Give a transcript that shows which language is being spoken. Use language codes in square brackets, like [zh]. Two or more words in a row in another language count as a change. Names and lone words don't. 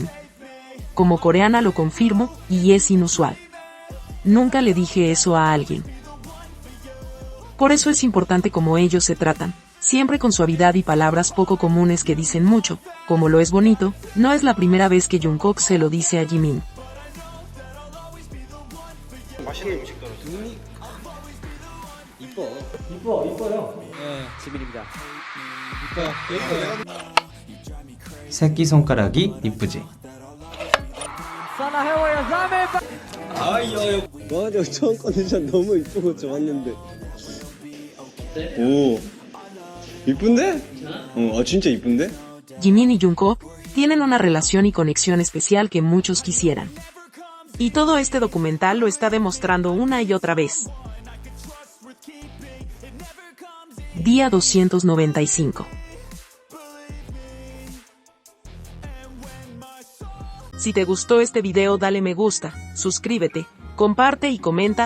[es] Como coreana lo confirmo, y es inusual. Nunca le dije eso a alguien. Por eso es importante cómo ellos se tratan, siempre con suavidad y palabras poco comunes que dicen mucho, como lo es bonito. No es la primera vez que Jungkook se lo dice a Jimin. [ko] 이뻐요. 네, 지민입니다. 새끼손가락이 이쁘지? 맞아, 처음 컨디션 너무 이쁘고 좋았는데. 오, 이쁜데? 진짜 이쁜데? [es] Jimin y Jungkook tienen una relación y conexión especial que muchos quisieran. Y todo este documental lo está demostrando una y otra vez. Día 295. Si te gustó este video dale me gusta, suscríbete, comparte y comenta.